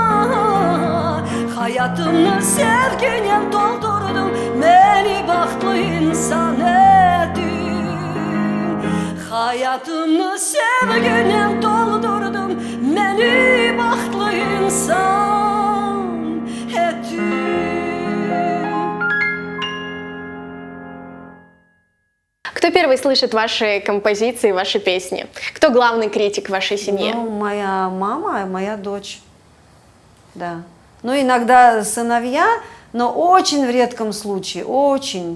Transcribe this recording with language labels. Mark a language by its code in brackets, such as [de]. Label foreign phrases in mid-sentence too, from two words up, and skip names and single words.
[crh] Hayatımı sevgine doldurdun, beni bahtlı insan ettin. Hayatımı sevgine doldurdun, beni bahtlı insan ettin. [ru] Кто первый слышит ваши композиции, ваши песни? Кто главный критик в вашей семье? Ну, моя мама и моя дочь. Да. Ну, иногда сыновья, но очень в редком случае, очень.